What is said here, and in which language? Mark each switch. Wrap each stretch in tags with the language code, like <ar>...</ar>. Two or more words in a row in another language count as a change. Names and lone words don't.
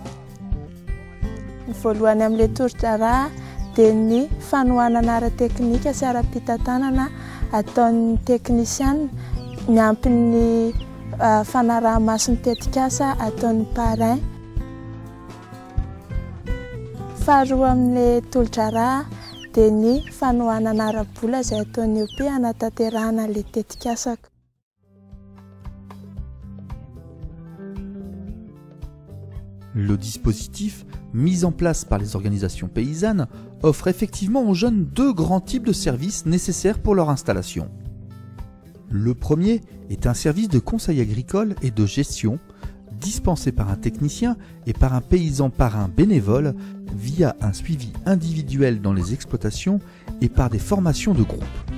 <mg>Ny voalohany amin'ilay tour-drara dia ny fanohanana ara-teknika sy ara-pitantanana ataon'ny teknisiana miampy ny fanaraha-mason'ny tetikasa ataon'ny parrain. Faharoa amin'ilay tour-drara dia ny fanohanana ara-bola izay ataon'ny OP hanatanterahana ilay tetikasaka.</mg> <fr>Le dispositif mis en place par les organisations paysannes offre effectivement aux jeunes deux grands types de services nécessaires pour leur installation. Le premier est un service de conseil agricole et de gestion dispensé par un technicien et par un paysan parrain bénévole via un suivi individuel dans les exploitations et par des formations de groupe.</fr>